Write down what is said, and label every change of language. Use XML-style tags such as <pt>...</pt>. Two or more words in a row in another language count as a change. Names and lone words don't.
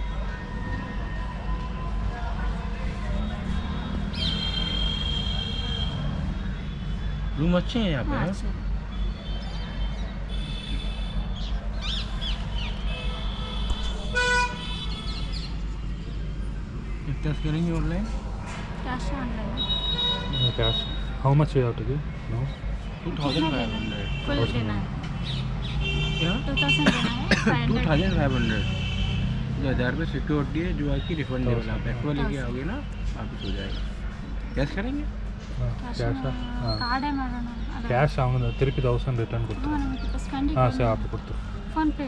<hi>रूम अच्छे हैं यहाँ पे हाँ हैं? अच्छा. कैश करेंगे ऑनलाइन</hi> <en>cash online. cash how much you have to give no 2500</en> <hi>फुल देना है. क्या 2000 देना है. 500 2500 जो 1000 रुपये सिक्योरिटी है जो आपकी रिफंडेबल आप एक्वा लेके आओगे ना वापस हो जाएगा कैश करेंगे</hi> <kn>ಕ್ಯಾಶ್ ಹಾಂ ಕಾರ್ಡೇ ಮಾಡೋಣ. ಕ್ಯಾಶ್ ಅವನು ತಿರುಪಿ 1000 ರಿಟರ್ನ್ ಕೊಡ್ತಾರೆ ನಮಗೆ ಸ್ಪೆಂಡಿಂಗ್ ಹಾಂ ಸರ್ ಹಾಕಿ ಕೊಡ್ತಾರೆ ಫೋನ್ ಪೇ.</kn>